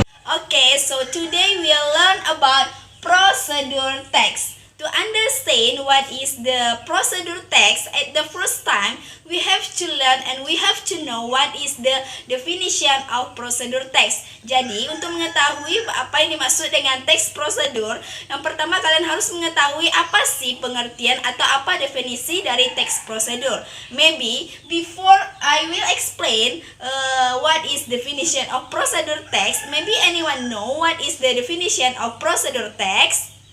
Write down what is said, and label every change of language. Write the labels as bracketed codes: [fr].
[en] Okay, so today we'll learn about procedure text. To understand what is the procedure text, at the first time we have to learn and we have to know what is the definition of procedure text. [id] Jadi untuk mengetahui apa yang dimaksud dengan teks prosedur, yang pertama kalian harus mengetahui apa sih pengertian atau apa definisi dari teks prosedur. [en] Maybe before I will explain what is definition of procedure text, maybe anyone know what is the definition of procedure text?